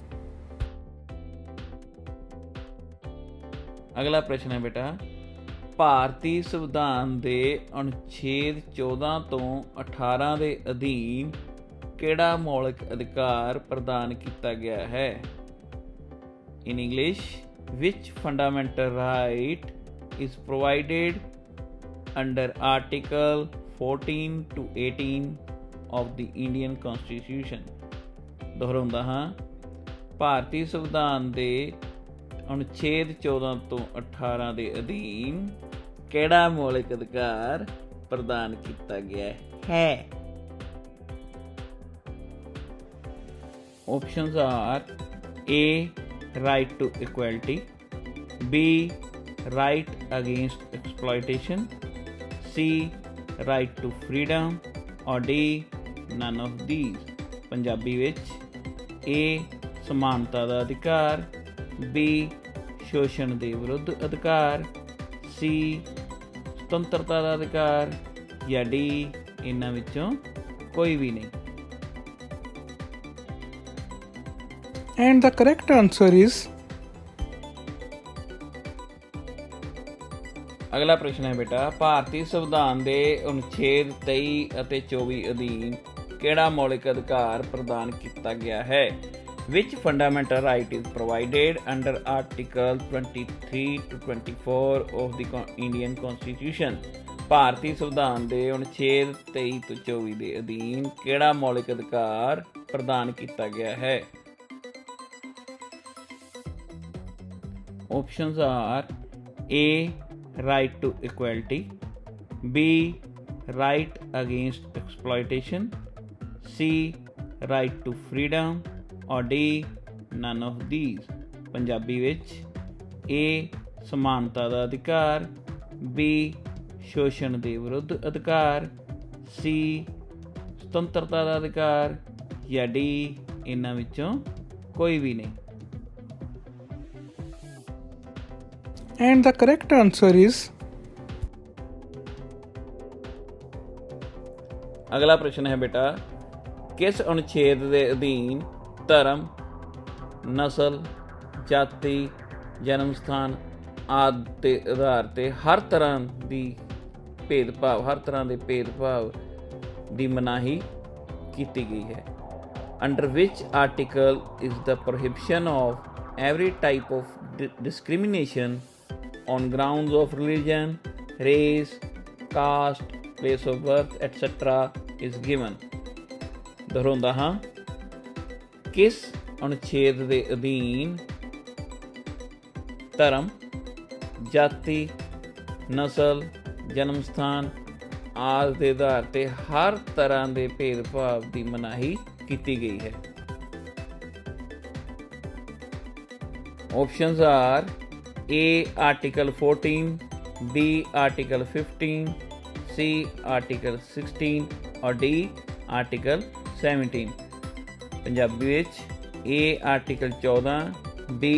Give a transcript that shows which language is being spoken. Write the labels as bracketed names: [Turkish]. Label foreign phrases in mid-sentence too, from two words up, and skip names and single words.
[Punjabi] ਅਗਲਾ ਪ੍ਰਸ਼ਨ ਹੈ ਬੇਟਾ, ਭਾਰਤੀ ਸੰਵਿਧਾਨ ਦੇ ਅਨੁਛੇਦ 14 ਤੋਂ 18 ਦੇ ਅਧੀਨ ਕਿਹੜਾ ਮੌਲਿਕ ਅਧਿਕਾਰ ਪ੍ਰਦਾਨ ਕੀਤਾ ਗਿਆ ਹੈ? [English] In English, which fundamental right is provided under Article 14 to 18 of the Indian Constitution? [Punjabi] ਦੁਹਰਾਉਂਦਾ ਹਾਂ, ਭਾਰਤੀ ਸੰਵਿਧਾਨ ਦੇ ਅਨੁਛੇਦ 14 ਤੋਂ 18 ਦੇ ਅਧੀਨ ਕਿਹੜਾ ਮੌਲਿਕ ਅਧਿਕਾਰ ਪ੍ਰਦਾਨ ਕੀਤਾ ਗਿਆ ਹੈ? [English] Options are A. Right to equality, B. Right against exploitation, C. Right to freedom, or D. None of these. [Punjabi] ਪੰਜਾਬੀ ਵਿੱਚ A. ਸਮਾਨਤਾ ਦਾ ਅਧਿਕਾਰ, B. ਸ਼ੋਸ਼ਣ ਦੇ ਵਿਰੁੱਧ ਅਧਿਕਾਰ, C. ਸੁਤੰਤਰਤਾ ਦਾ ਅਧਿਕਾਰ, ਜਾਂ D. ਇਹਨਾਂ ਵਿੱਚੋਂ ਕੋਈ ਵੀ ਨਹੀਂ। [English] And the correct answer is [Punjabi] ਅਗਲਾ ਪ੍ਰਸ਼ਨ ਹੈ ਬੇਟਾ, ਭਾਰਤੀ ਸੰਵਿਧਾਨ ਦੇ ਅਨੁਛੇਦ 23 ਅਤੇ 24 ਅਧੀਨ ਕਿਹੜਾ ਮੌਲਿਕ ਅਧਿਕਾਰ ਪ੍ਰਦਾਨ ਕੀਤਾ ਗਿਆ ਹੈ? [English] Which fundamental right is provided under Article 23 to 24 of the Indian Constitution? [Punjabi] ਭਾਰਤੀ ਸੰਵਿਧਾਨ ਦੇ ਅਨੁਛੇਦ 23 ਤੋਂ 24 ਦੇ ਅਧੀਨ ਕਿਹੜਾ ਮੌਲਿਕ ਅਧਿਕਾਰ ਪ੍ਰਦਾਨ ਕੀਤਾ ਗਿਆ ਹੈ? [English] Options are A. Right to equality, B. Right against exploitation, C. Right to freedom, or D. None of these. [Punjabi] ਪੰਜਾਬੀ ਵਿੱਚ A. ਸਮਾਨਤਾ ਦਾ ਅਧਿਕਾਰ, B. ਸ਼ੋਸ਼ਣ ਦੇ ਵਿਰੁੱਧ ਅਧਿਕਾਰ, C. ਸੁਤੰਤਰਤਾ ਦਾ ਅਧਿਕਾਰ, ਜਾਂ D. ਇਹਨਾਂ ਵਿੱਚੋਂ ਕੋਈ ਵੀ ਨਹੀਂ। [English] and the correct answer is [Punjabi] ਅਗਲਾ ਪ੍ਰਸ਼ਨ ਹੈ ਬੇਟਾ, ਕਿਸ ਅਨੁਛੇਦ ਦੇ ਅਧੀਨ ਧਰਮ, ਨਸਲ, ਜਾਤੀ, ਜਨਮ ਸਥਾਨ ਆਦਿ ਦੇ ਆਧਾਰ ਤੇ ਹਰ ਤਰ੍ਹਾਂ ਦੇ ਭੇਦਭਾਵ ਦੀ ਮਨਾਹੀ ਕੀਤੀ ਗਈ ਹੈ? [English] under which article is the prohibition of every type of discrimination on grounds of religion, race, caste, place of birth, etc. is given? [Punjabi] ਦੁਹਰਾਉਂਦਾ ਹਾਂ, ਕਿਸ ਅਨੁਛੇਦ ਦੇ ਅਧੀਨ ਧਰਮ, ਜਾਤੀ, ਨਸਲ, ਜਨਮ ਸਥਾਨ ਆਦਿ ਦੇ ਆਧਾਰ ਤੇ ਹਰ ਤਰ੍ਹਾਂ ਦੇ ਭੇਦਭਾਵ ਦੀ ਮਨਾਹੀ ਕੀਤੀ ਗਈ ਹੈ? [English] Options are A. Article 14, B. Article 15, C. Article 16, or D. Article 17. [Punjabi] ਪੰਜਾਬੀ ਵਿੱਚ A. Article 14, B.